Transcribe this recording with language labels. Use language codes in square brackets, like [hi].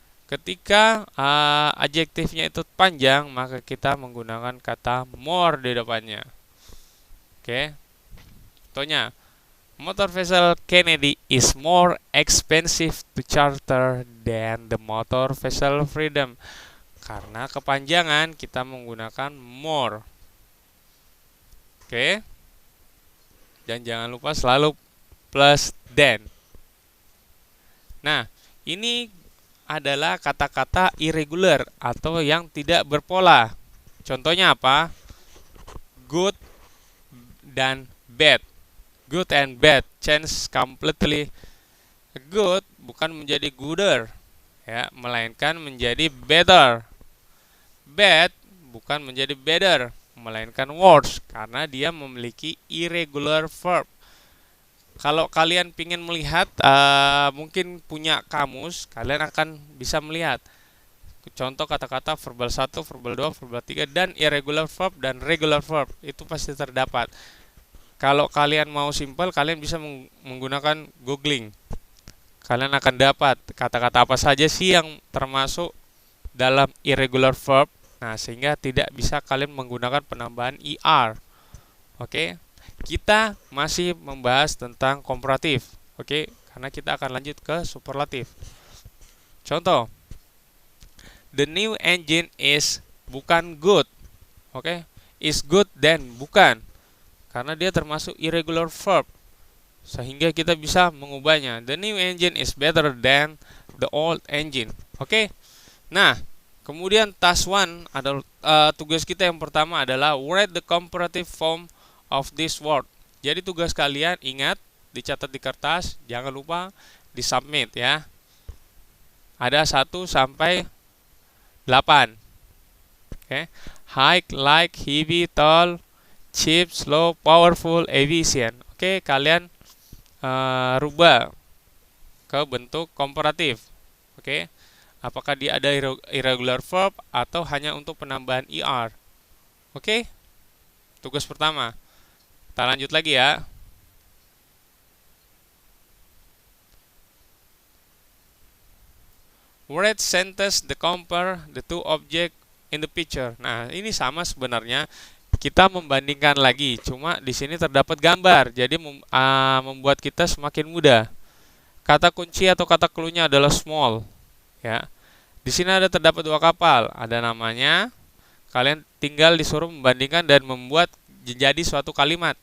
[id] Ketika adjektifnya itu panjang, maka kita menggunakan kata more di depannya. Oke. Contohnya, [en] motor vessel Kennedy is more expensive to charter than the motor vessel Freedom. [id] Karena kepanjangan kita menggunakan more. Oke. Dan jangan lupa selalu plus than. Nah, ini adalah kata-kata irregular atau yang tidak berpola. Contohnya apa? Good dan bad. [en] Good and bad change completely. [id] Good bukan menjadi gooder, ya, melainkan menjadi better. Bad bukan menjadi better, melainkan worse karena dia memiliki irregular verb. Kalau kalian ingin melihat, mungkin punya kamus, kalian akan bisa melihat contoh kata-kata verbal 1, verbal 2, verbal 3, dan irregular verb dan regular verb. Itu pasti terdapat. Kalau kalian mau simple, kalian bisa menggunakan googling. Kalian akan dapat kata-kata apa saja sih yang termasuk dalam irregular verb. Nah, sehingga tidak bisa kalian menggunakan penambahan ER. Oke. Kita masih membahas tentang komparatif. Oke, karena kita akan lanjut ke superlatif. Contoh, [en] the new engine is [id] bukan [en] good. [id] Oke, [en] is good then [id] bukan. Karena dia termasuk irregular verb. Sehingga kita bisa mengubahnya. [en] The new engine is better than the old engine. Oke. [id] Nah, kemudian task 1 adalah tugas kita yang pertama adalah [en] write the comparative form of this word. [id] Jadi tugas kalian ingat, dicatat di kertas, jangan lupa di submit ya. Ada 1 sampai 8. Oke. [en] High, light, heavy, tall, cheap, slow, powerful, efficient. [id] Oke, kalian rubah ke bentuk komparatif. Oke. Apakah dia ada irregular verb atau hanya untuk penambahan ER? Oke. Tugas pertama. Kita lanjut lagi ya. [en] Write sentence the compare the two object in the picture. [id] Nah, ini sama sebenarnya. Kita membandingkan lagi, cuma di sini terdapat gambar, jadi membuat kita semakin mudah. Kata kunci atau kata clue-nya adalah small, ya. Di sini ada terdapat 2 kapal, ada namanya. Kalian tinggal disuruh membandingkan dan membuat jadi suatu kalimat.